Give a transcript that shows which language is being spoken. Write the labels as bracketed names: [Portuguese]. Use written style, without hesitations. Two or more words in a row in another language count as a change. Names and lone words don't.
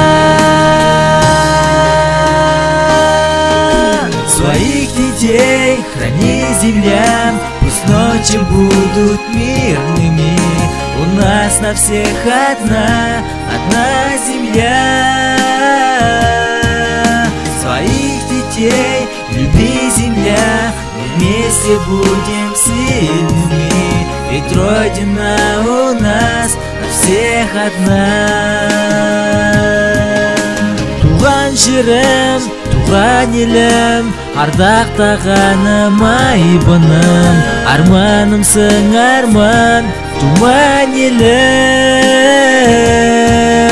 [Russian] Своих детей храни, земля, пусть ночи будут мирными, у нас на всех одна земля. Своих детей люби, земля, мы вместе будем сильными, ведь Родина у нас на всех одна. [Kazakh] Туған жерім, туған елім, ардақтағаным айбыным, арманымсың арман, туған елім.